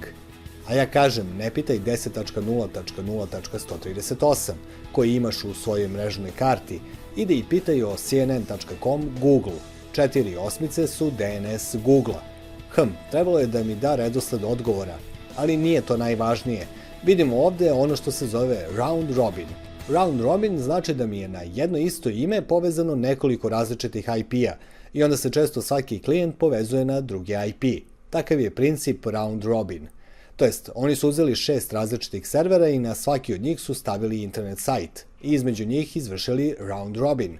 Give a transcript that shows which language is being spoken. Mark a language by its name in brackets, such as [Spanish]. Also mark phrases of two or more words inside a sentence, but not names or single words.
[Serbian] A ja kažem, ne pitaj 10.0.0.138 koji imaš u svojoj mrežnoj karti, ide i pitaj o cnn.com Google. 4 osmice su DNS Google-a. Trebalo je da mi da redosled odgovora, ali nije to najvažnije. Vidimo ovde ono što se zove [English] round robin. Round robin [Serbian] znači da mi je na jedno isto ime povezano nekoliko različitih IP-a i onda se često svaki klijent povezuje na drugi IP. Takav je princip [English] round robin. [Serbian] To jest, oni su uzeli 6 različitih servera i na svaki od njih su stavili internet sajt i između njih izvršili [English] round robin.